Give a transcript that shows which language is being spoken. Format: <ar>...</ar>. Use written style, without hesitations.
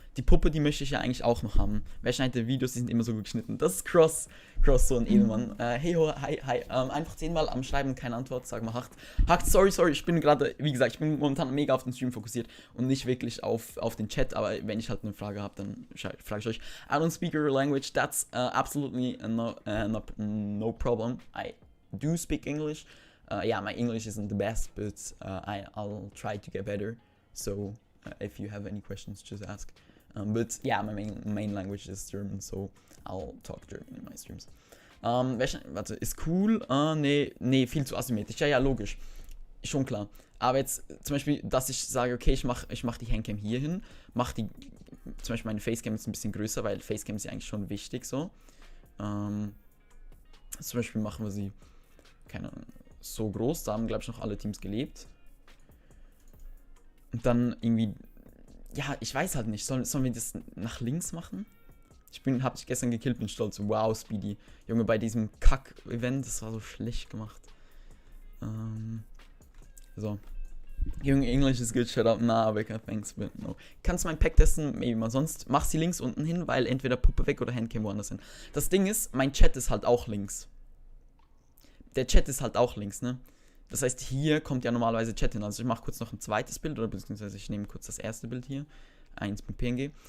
<de>Die Puppe, die möchte ich ja eigentlich auch noch haben. Wer schneidet Videos, die sind immer so gut geschnitten. Das ist Cross, so ein Edelmann. Hey, hi. Einfach 10-mal am Schreiben, keine Antwort, sag mal Hakt, sorry, ich bin gerade, wie gesagt, ich bin momentan mega auf den Stream fokussiert und nicht wirklich auf den Chat, aber wenn ich halt eine Frage habe, dann frage ich euch.</de> <en>I don't speak your language, that's absolutely no problem. I do speak English. Yeah, my English isn't the best, but I'll try to get better. So if you have any questions, just ask. But yeah, my main language is German, so I'll talk German in my streams.</en> <de>Warte, ist cool? Nee, viel zu asymmetrisch. Ja, logisch. Schon klar. Aber jetzt zum Beispiel, dass ich sage, okay, ich mach die Handcam hier hin, zum Beispiel meine Facecam ist ein bisschen größer, weil Facecam ist ja eigentlich schon wichtig so. Zum Beispiel machen wir sie, keine Ahnung, so groß. Da haben, glaube ich, noch alle Teams gelebt. Und dann irgendwie, ja, ich weiß halt nicht, sollen wir das nach links machen? Hab dich gestern gekillt, bin stolz. Wow, Speedy. Junge, bei diesem Kack-Event, das war so schlecht gemacht. So.</de> <en>Junge, English is good, shut up. Nah, Becker, thanks, but no.</en> <de>Kannst du mein Pack testen? Maybe mal. Sonst mach sie links unten hin, weil entweder Puppe weg oder Handcam woanders hin. Das Ding ist, mein Chat ist halt auch links. Der Chat ist halt auch links, ne? Das heißt, hier kommt ja normalerweise Chat hin. Also ich mache kurz noch ein zweites Bild, oder beziehungsweise ich nehme kurz das erste Bild hier. 1.png.</de>